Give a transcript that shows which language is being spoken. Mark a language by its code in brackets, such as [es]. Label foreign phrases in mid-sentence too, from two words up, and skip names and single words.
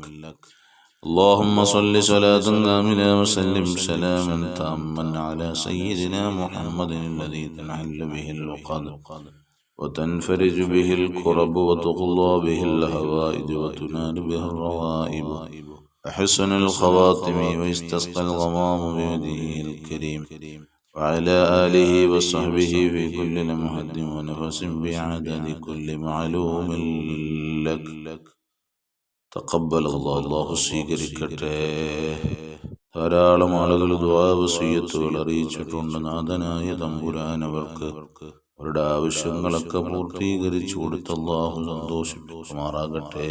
[ar] اللهم صل صلاة كاملة وسلم سلاما تاما على سيدنا محمد الذي تنحل به العقد وتنفرج به الكرب وتقضى به الهوائج وتنال به الرغائب وحسن الخواتم واستسقى الغمام بوجهه الكريم وعلى آله وصحبه في كل لمحة ونفس بعدد كل معلوم لك. تقبل الله സ്വീകരിക്കട്ടെ. [ml] ധാരാളം ആളുകൾ ദുആ വസിയ്യത്തുകൾ അറിയിച്ചിട്ടുണ്ട്. നാഥനായ തമ്പുരാൻ അവർക്ക് അവരുടെ ആവശ്യങ്ങളൊക്കെ പൂർത്തീകരിച്ചു കൊടുത്ത് അല്ലാഹു സന്തോഷിപ്പിക്കുമാറാകട്ടെ.